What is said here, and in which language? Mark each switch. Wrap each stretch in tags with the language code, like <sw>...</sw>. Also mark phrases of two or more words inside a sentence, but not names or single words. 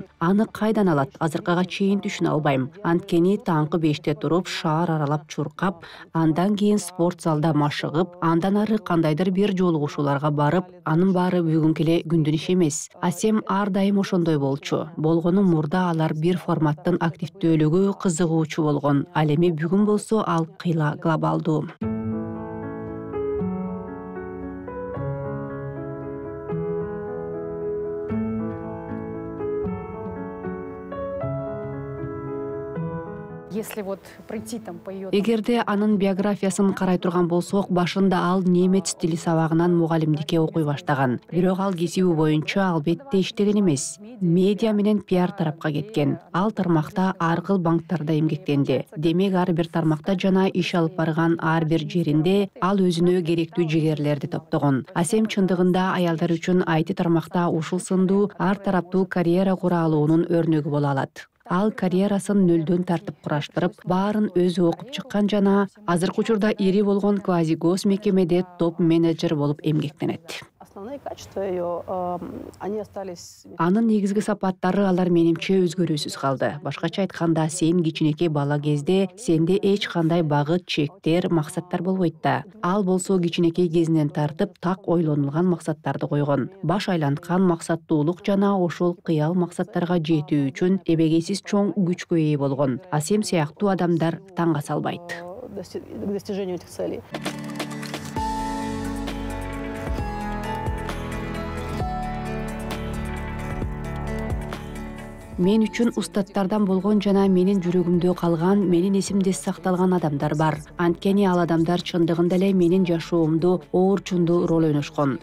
<ky>Аны кайдан алат, азыркыга чейин түшүнө албайм. Анткени таңкы 5-те туруп, шаар аралап чуркап, андан кийин спорт залда машыгып, андан ары кандайдыр бир жолугушууларга барып, анын баары бүгүнкү эле күндүн иши эмес. Асем ар дайым ошондой болчу. Болгону мурда алар бир форматтын активдүүлүгү кызыгуучу болгон. Ал эми бүгүн болсо ал кыйла глобалдуу.</ky> <ru>Если вот пройти там по ее...</ru> <ky>Эгерде анын биографиясын карай турган болсок, башында ал немец тили сабагынан мугалимдикке окуй баштаган. Бирок ал кесиби боюнча албетте иштеген эмес. Медиа менен пиар тарапка кеткен. Ал тармакта ар кыл банктарда эмгектенди. Демек ар бир тармакта жана иш алып барган ар бир жеринде ал өзүнө керектүү жигерлерди топтогон. Асем чындыгында аялдар үчүн IT тармакта ушул сындуу ар тараптуу карьера кура алуунун өрнөгү боло алат. Ал карьерасын нөлдөн тартып кураштырып, баарын өзү окуп чыккан жана азыркы учурда ири болгон</ky> <ru>квази гос</ru> <ky>мекемеде топ менеджер болуп эмгектенет.</ky> <ru>Основные качества ее, они остались...</ru> <ky>Анын негизги сапаттары алар менимче өзгөрүүсүз калды. Башкача айтканда, сен кичинекей бала кезде сенде эч кандай багыт, чектер, максаттар болбойт да. Ал болсо кичинекей кезинен тартып так ойлонулган максаттарды койгон. Баш айланткан максаттуулук жана ошол кыял максаттарга жетүү үчүн эбегейсиз чоң күчкө ээ болгон. Асем сыяктуу адамдар таңга салбайт.</ky> <ru>К достижению этих целей.</ru> <ky>Мен үчүн устаттардан болгон жана менин жүрөгүмдө калган, менин эсимде сакталган адамдар бар. Анткени ал адамдар чындыгында эле менин жашоомдо оорчундуу роль ойношкон.</ky>